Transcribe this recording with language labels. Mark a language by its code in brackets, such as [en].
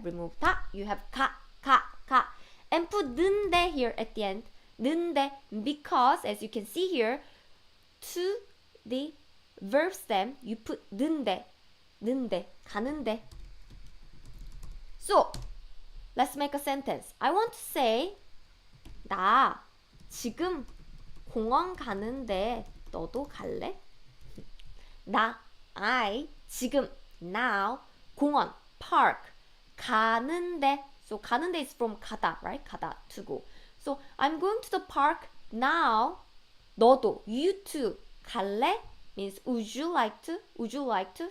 [en] Remove 다, you have 가. And put 는데 here at the end. 는데, because as you can see here, to the verb stem, you put 는데, 가는데. So, let's make a sentence. I want to say, [ko] 나 지금 공원 가는데 너도 갈래? [en] I 지금 now 공원 park 가는데. So 가는데 is from 가다, right? 가다 to go. So I'm going to the park now. 너도 you too 갈래? Means would you like to?